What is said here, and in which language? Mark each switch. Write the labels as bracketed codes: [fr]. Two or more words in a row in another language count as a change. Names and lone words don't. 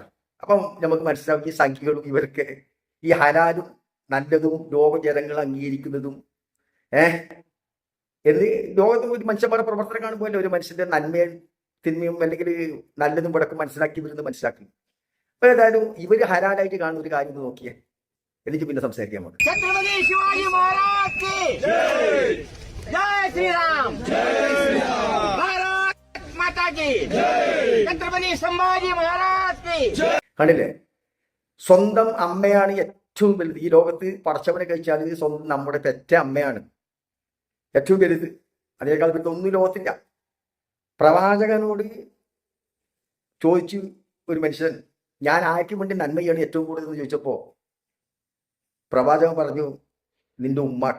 [ml] അപ്പം നമുക്ക് മനസ്സിലാവും ഈ സംഖ്യകളും ഇവർക്ക് ഈ ഹലാലും നല്ലതും ലോക ജനങ്ങൾ അംഗീകരിക്കുന്നതും എന്ന് ലോകത്ത് ഒരു മനുഷ്യന്മാരുടെ പ്രവർത്തനം കാണുമ്പോൾ ഒരു മനുഷ്യന്റെ നന്മയും തിന്മയും അല്ലെങ്കിൽ നല്ലതും പടക്കം മനസ്സിലാക്കി വരുന്നത് മനസ്സിലാക്കി. അപ്പൊ ഏതായാലും ഇവര് ഹലാലായിട്ട് കാണുന്ന ഒരു കാര്യം നോക്കിയേ, എനിക്ക് പിന്നെ സംസാരിക്കാൻ നമുക്ക്. [hi] छत्रपति शिवाजी महाराज की जय श्री राम, भारत माता की छत्रपति संभाजी महाराज की. [ml] കണ്ടില്ലേ, സ്വന്തം അമ്മയാണ് ഏറ്റവും വലുത് ഈ ലോകത്ത്. പടച്ചവനെ കഴിച്ചാൽ സ്വന്തം നമ്മുടെ പെറ്റ അമ്മയാണ് ഏറ്റവും വലുത്. അതിനേക്കാൾ വലുത് ഒന്നും ലോകത്തില്ല. പ്രവാചകനോട് ചോദിച്ചു ഒരു മനുഷ്യൻ, ഞാൻ ആർക്ക് വേണ്ടി നന്മയാണ് ഏറ്റവും കൂടുതൽ എന്ന് ചോദിച്ചപ്പോ പ്രവാചകൻ പറഞ്ഞു, നിന്റെ ഉമ്മാക്ക്.